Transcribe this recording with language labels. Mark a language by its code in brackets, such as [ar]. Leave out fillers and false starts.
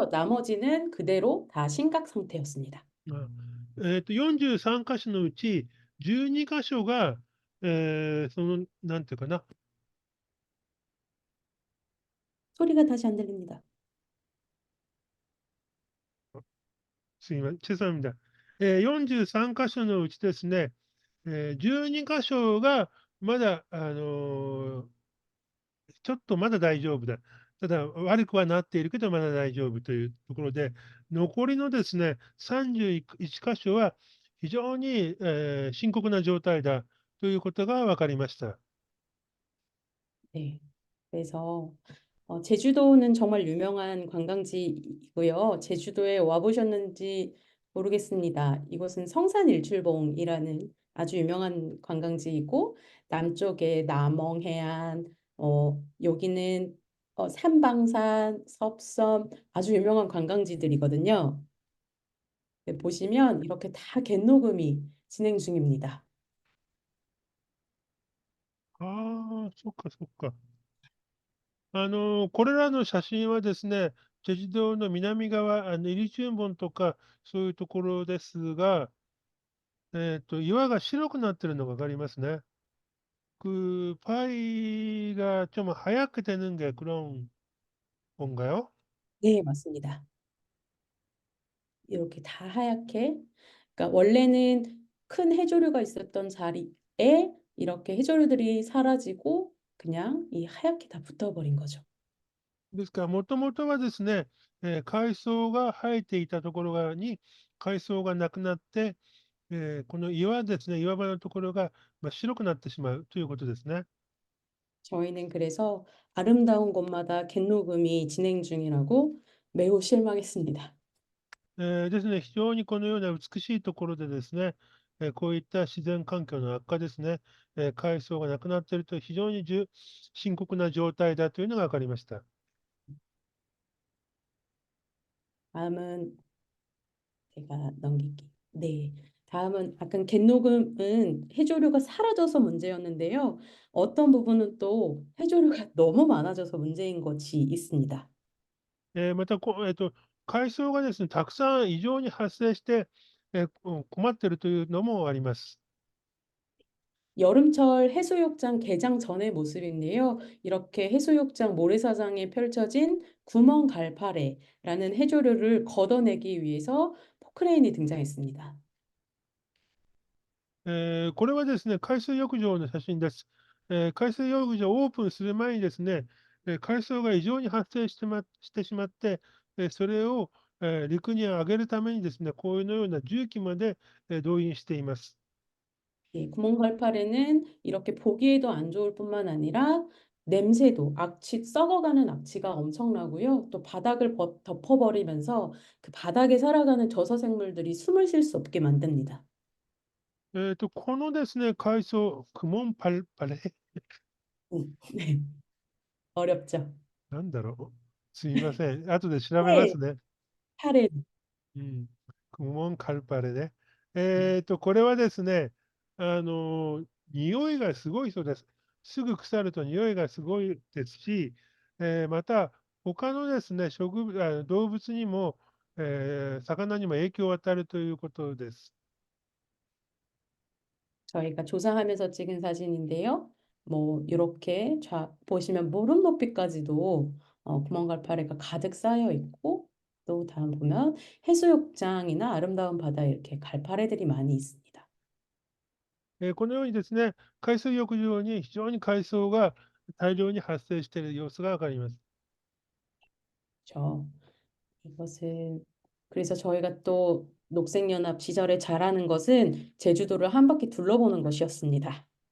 [ko] 나머지는 그대로 다 심각 상태였습니다. [ja] 43箇所のうち12箇所が、なんていうかな、 [ko] 소리가 다시 안 들립니다. 죄송합니다. [ja] 43箇所のうちですね、12箇所がまだ、ちょっとまだ大丈夫だ。ただ、悪くはなっているけど、まだ大丈夫というところで、残りのですね、31箇所は非常に、深刻な状態だということが分かりました。 [ko] 네. 그래서 제주도는 정말 유명한 관광지이고요. 제주도에 와보셨는지 모르겠습니다. 이곳은 성산일출봉이라는 아주 유명한 관광지이고 남쪽에 남엉해안, 여기는 삼방산, 섭섬 아주 유명한 관광지들이거든요. 네, 보시면 이렇게 다 갯녹음이 진행 중입니다. [ja] ああ、そっかそっか。これらの写真はですね、チェジュ島の南側、イリチュンボンとか、そういうところですが、岩が白くなってるのが分かりますね。 [ko] 파이가 좀 하얗게 되는 게 그런 건가요? 네, 맞습니다. 이렇게 다 하얗게. 그러니까 원래는 큰 해조류가 있었던 자리에 이렇게 해조류들이 사라지고 그냥 이 하얗게 다 붙어버린 거죠. [ja] ですから、もともとはですね、海藻が生えていたところに海藻がなくなって、この岩ですね、岩場のところが、白くなってしまうということですね。 [ko] 저희는 그래서 아름다운 곳마다 갯녹음이 진행 중이라고 매우 실망했습니다. [ja] ですね、非常にこのような美しいところでですね、こういった自然環境の悪化ですね、海藻がなくなっていると非常に深刻な状態だというのが分かりました。 [ko] 다음은 제가 넘길게요. 네. 다음은 아까 갯녹음은 해조류가 사라져서 문제였는데요. 어떤 부분은 또 해조류가 너무 많아져서 문제인 것이 있습니다. [ja] また海藻がですね、たくさん異常に発生して、困っているというのもあります。 [ko] 여름철 해수욕장 개장 전의 모습인데요. 이렇게 해수욕장 모래사장에 펼쳐진 구멍 갈파래라는 해조류를 걷어내기 위해서 포크레인이 등장했습니다. [ja] これはですね、海水浴場の写真です。海水浴場をオープンする前にですね、海藻が異常に発生してしまって、それを、陸に上げるためにですね、こういうのような重機まで、動員しています。 [ko] 예, 구멍 갈파래는 이렇게 보기에도 안 좋을 뿐만 아니라 냄새도 악취, 썩어가는 악취가 엄청나고요. 또 바닥을 덮어버리면서 그 바닥에 살아가는 저서 생물들이 숨을 쉴 수 없게 만듭니다. [ja] このですね、海藻、クモンパレ、 [ko] 네, 어렵죠. [ja] なんだろう。すみません。後で調べま [ko] 네, [ja] すね。 [ko] 파래. [ja] うん。クモンカルパレね。これはですね、匂いがすごいそうです。すぐ腐ると匂いがすごいですし、また、他のですね、動物にも、魚にも影響を与えるということです。 [ko] 저희가 조사하면서 찍은 사진인데요. 뭐 이렇게 보시면 무릎 높이까지도 구멍갈파래가 가득 쌓여 있고 또 다음 보면 해수욕장이나 아름다운 바다에 이렇게 갈파래들이 많이 있습니다. [ja] このようにですね、海水浴場に非常に海藻が大量に発生している様子がわかります。 [ko] 저 이것은 그래서 저희가 또 녹색연합 시절에 잘하는 것은 제주도를 한 바퀴 둘러보는 것이었습니다.